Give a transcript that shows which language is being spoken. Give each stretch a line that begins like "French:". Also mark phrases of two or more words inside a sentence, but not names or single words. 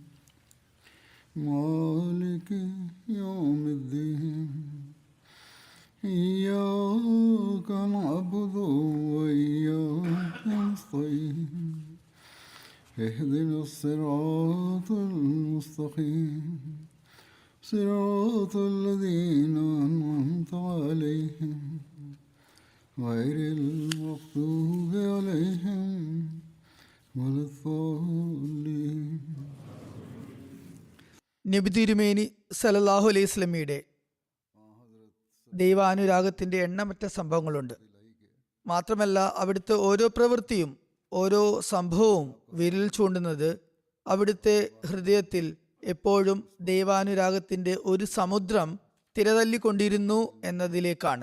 Arabic: مالك يوم الدين إياك نعبد وإياك نستعين اهدنا الصراط المستقيم صراط الذين أنعمت عليهم غير المغضوب عليهم ولا الضالين.
Malayalam: നബി തിരുമേനി
Arabic: صلى الله عليه وسلم
Malayalam: ദൈവാനുരാഗത്തിന്റെ എണ്ണമറ്റ സംഭവങ്ങളുണ്ട്. മാത്രമല്ല അവിടുത്തെ ഓരോ പ്രവൃത്തിയും ഓരോ സംഭവവും വിരൽ ചൂണ്ടുന്നത് അവിടുത്തെ ഹൃദയത്തിൽ എപ്പോഴും ദൈവാനുരാഗത്തിന്റെ ഒരു സമുദ്രം തിരതല്ലിക്കൊണ്ടിരുന്നു എന്നതിലേക്കാണ്.